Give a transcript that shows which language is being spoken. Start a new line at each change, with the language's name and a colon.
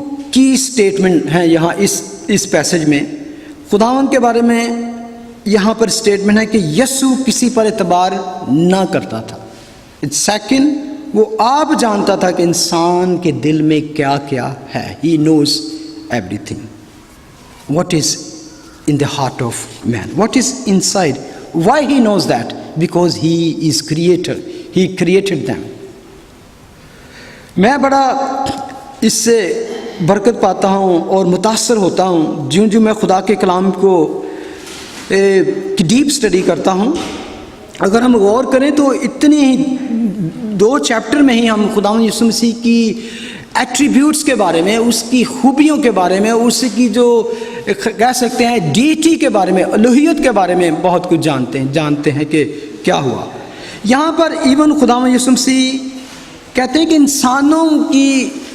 Urdu: کی اسٹیٹمنٹ ہیں۔ یہاں اس پیسج میں خداوند کے بارے میں یہاں پر اسٹیٹمنٹ ہے کہ یسوع کسی پر اعتبار نہ کرتا تھا۔ سیکنڈ، وہ آپ جانتا تھا کہ انسان کے دل میں کیا کیا ہے۔
English: He knows everything, what is in the heart of man, what is inside. Why he knows that? Because he is creator, he created them.
Urdu: میں بڑا اس سے برکت پاتا ہوں اور متاثر ہوتا ہوں جو میں خدا کے کلام کو ڈیپ اسٹڈی کرتا ہوں۔ اگر ہم غور کریں تو اتنی ہی 2 چیپٹر میں ہی ہم خداوند یسوع مسیح کی ایٹریبیوٹس کے بارے میں، اس کی خوبیوں کے بارے میں، اس کی جو کہہ سکتے ہیں ڈیٹی کے بارے میں، الوہیت کے بارے میں بہت کچھ جانتے ہیں کہ کیا ہوا۔ یہاں پر ایون خداوند یسوع مسیح کہتے ہیں کہ انسانوں کی